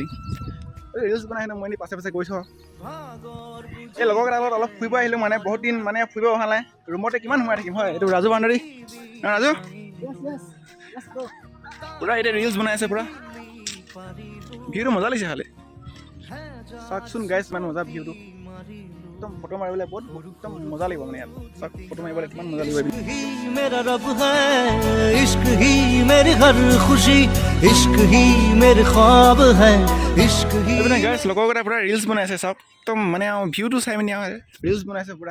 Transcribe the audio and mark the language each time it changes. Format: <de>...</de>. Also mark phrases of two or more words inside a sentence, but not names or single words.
<as>ৰিলচ বনাই আহিলোঁ, মই এনেই পাছে পাছে গৈছোঁ। এই লগৰকেইটাৰ লগত অলপ ফুৰিব আহিলোঁ, মানে বহুত দিন মানে ফুৰিব অহা নাই, ৰুমতে কিমান সোমাই থাকিম হয়। এইটো ৰাজু বান্দৰী, ৰাজু পূৰা এতিয়া ৰিলচ বনাই আছে পূৰা। ভিউটো মজা লাগিছে খালি চাওকচোন গাইছ, ইমান মজা ভিউটো। একদম ফটো মাৰিবলৈ বহুত একদম মজা লাগিব, মানে ইয়াত চাওক ফটো মাৰিবলৈ কিমান মজা লাগিব।</as> <hi>मेरा रब है इश्क ही मेरी हर खुशी इश्क ही मेरे ख्वाब है इश्क ही</hi> <as>গাইছ লগৰকেইটা পূৰা ৰিলচ বনাই আছে চাওক। একদম মানে ভিউটো চাই মেলি ৰিলচ বনাইছে পূৰা।</as>